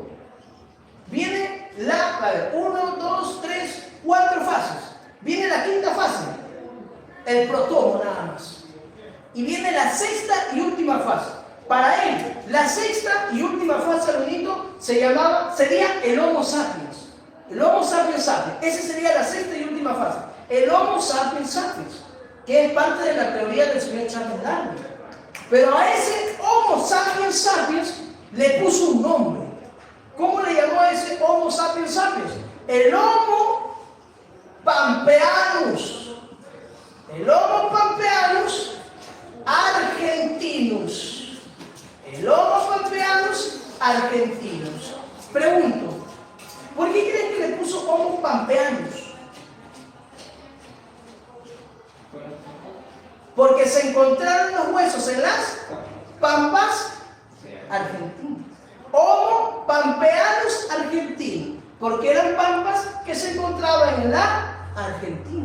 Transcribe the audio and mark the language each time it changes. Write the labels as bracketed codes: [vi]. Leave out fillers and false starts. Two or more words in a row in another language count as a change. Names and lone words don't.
[es] Viene la, a ver, 1, 2, 3, 4 fases. Viene la quinta fase, el protomo nada más. Y viene la sexta y última fase. Para él, la sexta y última fase, Alunito, sería el Homo sapiens. El Homo sapiens sapiens. Esa sería la sexta y última fase. El Homo sapiens sapiens, que es parte de la teoría del señor Charles Darwin. Pero a ese Homo sapiens sapiens le puso un nombre. ¿Cómo le llamó a ese Homo sapiens sapiens? El Homo pampeanus. El Homo pampeanus argentinus. El Homo pampeanus argentinus. Pregunto, ¿por qué creen que le puso Homo pampeanus? Porque se encontraron los huesos en las pampas argentinas. Homo pampeanus argentino, porque eran pampas que se encontraban en la Argentina.